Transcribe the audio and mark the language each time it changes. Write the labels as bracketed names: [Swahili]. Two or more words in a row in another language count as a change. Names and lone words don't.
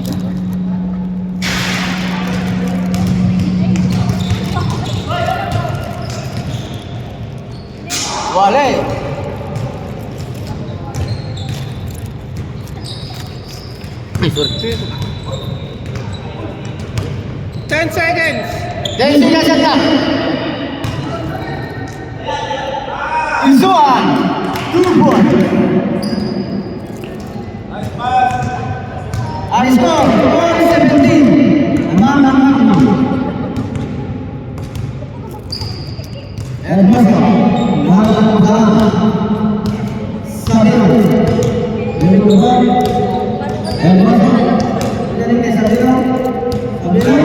[English] Wale. Sorry. 10 seconds! [Indonesian] Dari sini saja. Izuan 2 points. [English] High score 4-17. [Indonesian] Mama. Hermoso. Sabino. Hermoso. Jadi ke Sabino.